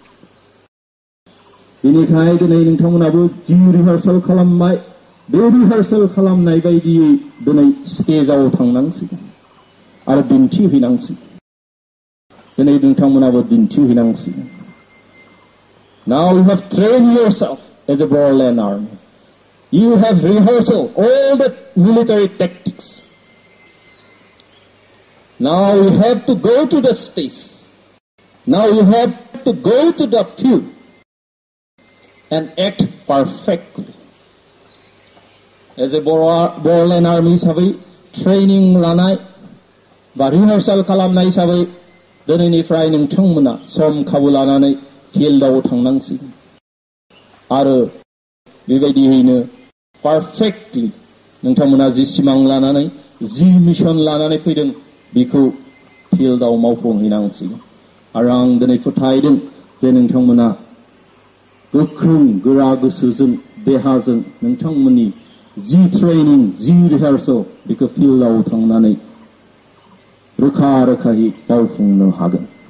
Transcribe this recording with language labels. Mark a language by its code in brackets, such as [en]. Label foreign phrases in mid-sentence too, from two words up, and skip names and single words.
[brx] बेनिखायनो दिनै नोंथांमोनाबो जि रिहार्सेल खालामबाय बे रिहार्सेल खालामनाय बायदियै दिनै स्टेजआव थांनांसिगोन आरो दिन्थिहैनांसिगोन दिनै नोंथांमोनाबो दिन्थिहैनांसिगोन [en] Now you have trained yourself as a Boroland army. You have rehearsed all the military tactics. Now you have to go to the stage. Now you have to go to the field and act perfectly. As a Boroland army [brx] हिसाबै training लानाय बा rehearsal खालामनाय हिसाबै दिनैनिफ्राय नोंथांमोना सम खाबु लानानै फिल्डआव थांनांसिगोन आरो बेबायदियैनो पारफेक्टलि नोंथांमोना जि सिमां लानानै जि मिशन लानानै फैदों बेखौ फिल्डआव मावफुंहैनांसिगोन आरो आं दिनै फोथायदों जे नोंथांमोना गोख्रों गोरा गोसोजों देहाजों नोंथांमोननि जि ट्रेनिं जि रिहार्सल बेखौ फिल्डआव थांनानै रोखा रोखायै मावफुंनो हागोन